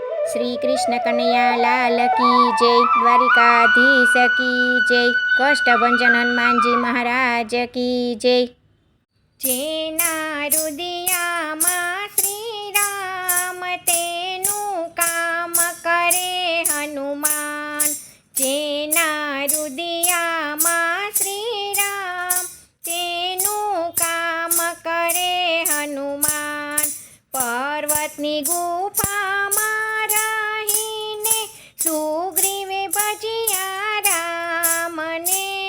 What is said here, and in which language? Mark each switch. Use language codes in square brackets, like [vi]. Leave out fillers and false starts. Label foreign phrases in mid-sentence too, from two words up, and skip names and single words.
[hi] श्री कृष्ण कन्हैया लाल की जय। द्वारिकाधीश की जय। कष्टभंजन हनुमान जी महाराज की जय। [gu] જેના હૃદયમાં શ્રીરામ તેનું કામ કરે હનુમાન। જેના હૃદયમાં શ્રીરામ તેનું કામ કરે હનુમાન। પર્વતની ગુફામાં રહીને સુગ્રીવે ભજ્યા રામને।